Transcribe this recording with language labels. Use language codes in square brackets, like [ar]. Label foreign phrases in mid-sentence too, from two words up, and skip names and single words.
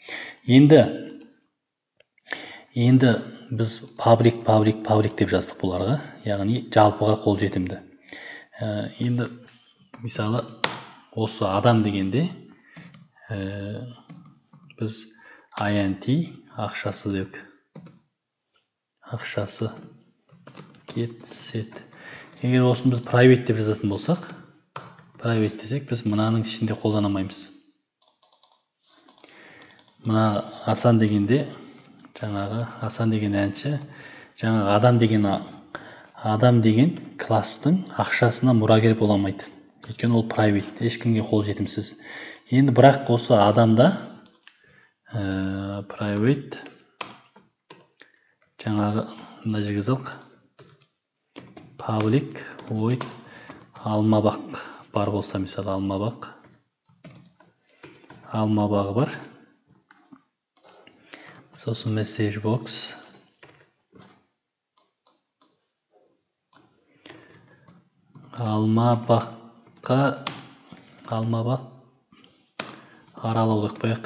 [kk] Енді біз public деп жаздық бұларға. Яғни жалпыға қолжетімді. Енді мысалы осы адам дегенде біз int ақшасы дедік. [en] Ақшасы get set. [kk] Егер осыны біз private деп жазатын болсақ, private десек, біз мынаның ішінде қолдана алмаймыз. Мына Асан дегенде жаңағы Асан деген әнші, жаңағы адам деген класстың ақшасына мұрагер бола алмайды. Өйткені ол private, ешкімге қолжетімсіз. Енді бірақ осы адамда private жаңағы мына жерге жазалық. [en] Public void [kk] алмабақ бар болса, мысалы алмабағы бар. [en] Сосын message box. [kk] Алмабақ аралау деп қояйық.